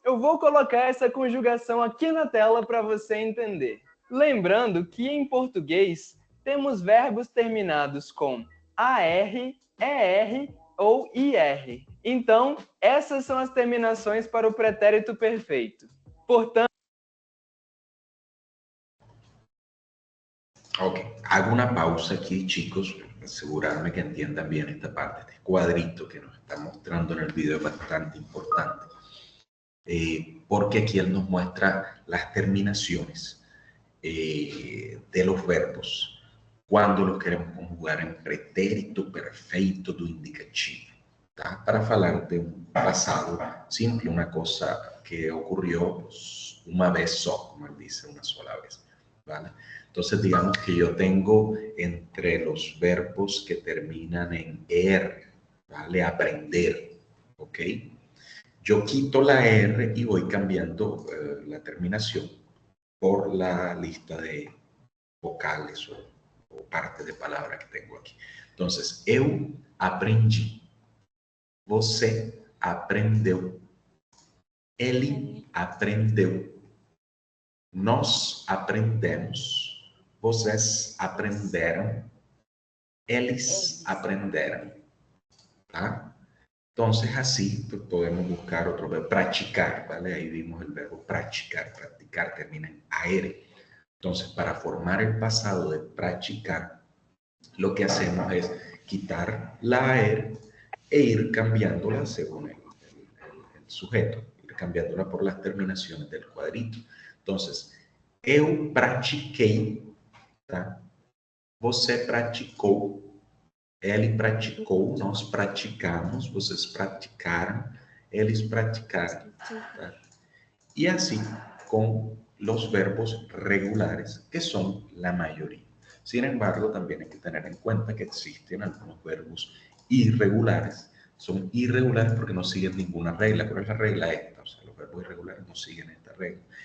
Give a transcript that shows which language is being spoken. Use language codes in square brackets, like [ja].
[pt] Eu vou colocar essa conjugação aqui na tela para você entender. Lembrando que em português temos verbos terminados com AR, ER ou IR. Então, essas são as terminações para o pretérito perfeito. Portanto, [es] Ok, hago una pausa aquí, chicos, para asegurarme que entiendan bien esta parte. Este cuadrito que nos está mostrando en el video es bastante importante, porque aquí él nos muestra las terminaciones de los verbos quando los queremos conjugar [pt] em pretérito perfeito do indicativo. Tá? Para falar de um passado simple, uma coisa que ocorreu pues, uma vez só, como ele dice, uma sola vez. [es] ¿Vale? Entonces, digamos que yo tengo entre los verbos que terminan en R, ¿vale? Aprender, ¿ok? Yo quito la R y voy cambiando la terminación por la lista de vocales o parte de palabra que tengo aqui. [pt] Entonces, eu aprendi, você aprendeu, ele aprendeu, nós aprendemos, vocês aprenderam, eles aprenderam, tá? [es] Entonces, así pues, podemos buscar otro verbo, praticar, ¿vale? Ahí vimos el verbo practicar, practicar termina en AR. Entonces, para formar el pasado de practicar, lo que hacemos es quitar la AR e ir cambiándola según el sujeto, ir cambiándola por las terminaciones del cuadrito. [pt] Entonces, eu pratiquei, tá? Você praticou, ele praticou, nós praticamos, vocês praticaram, eles praticaram. Tá? [es] Y así con los verbos regulares, que son la mayoría. Sin embargo, también hay que tener en cuenta que existen algunos verbos irregulares. Son irregulares porque no siguen ninguna regla. ¿Cuál es la regla esta? O sea, los verbos irregulares no siguen esta regla.